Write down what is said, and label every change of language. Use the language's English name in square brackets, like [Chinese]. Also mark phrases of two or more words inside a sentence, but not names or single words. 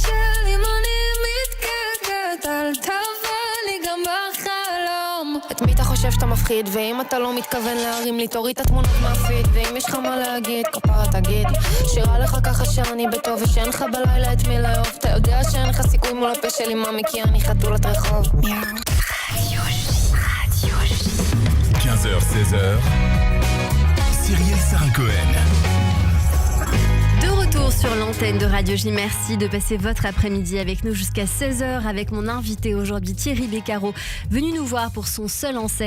[Hebrew] את מי אתה חושב חושב שאתה מפחיד, ואם אתה לא מתכוון להרים לי תוריד את התמונות מהפיד, ואם יש לך מה להגיד כפרה תגיד, שירה לך ככה שאני בטוב ושאין לך בלילה את מי לאהוב, אתה יודע שאין לך סיכוי מול הפה שלי ממי כי אני חתולת רחוב. [French] 15h, 16h, Cyrielle Sarah Cohen. De retour sur l'antenne de Radio J. Merci de passer votre après-midi avec nous jusqu'à 16h avec mon invité aujourd'hui Thierry Beccaro, venu nous voir pour son seul en scène.